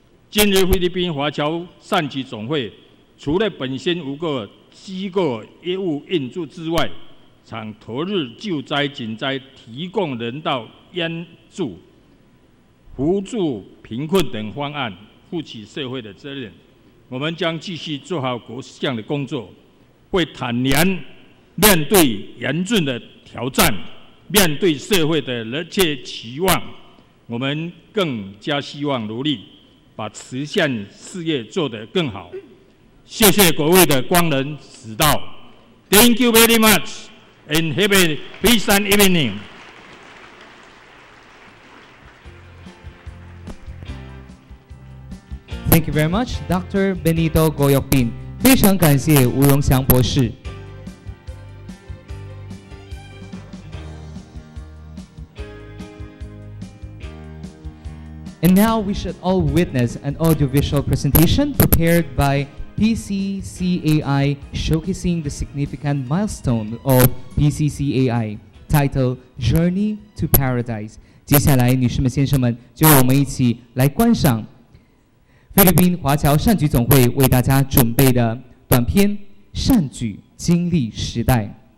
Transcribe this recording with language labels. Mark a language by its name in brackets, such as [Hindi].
[Chinese] 今日菲律宾华侨善集总会除了本身5个机构业务运作之外，常投入救灾、紧灾、提供人道援助、扶助贫困等方案，负起社会的责任。我们将继续做好各项的工作，会坦然面对严峻的挑战，面对社会的热切期望，我们更加希望努力把慈善事业做得更好。谢谢各位的光临指导。 [English] Thank you very much and have a pleasant evening. Thank you very much, Dr. Benito Goyokpin. [Chinese] 非常感谢吴荣祥博士。 [English] And now we should all witness an audiovisual presentation prepared by PCCAI showcasing the significant milestone of PCCAI, titled Journey to Paradise. [Chinese] 接下来，女士们、先生们，就让我们一起来观赏菲律宾华侨善举总会为大家准备的短片《善举经历时代》。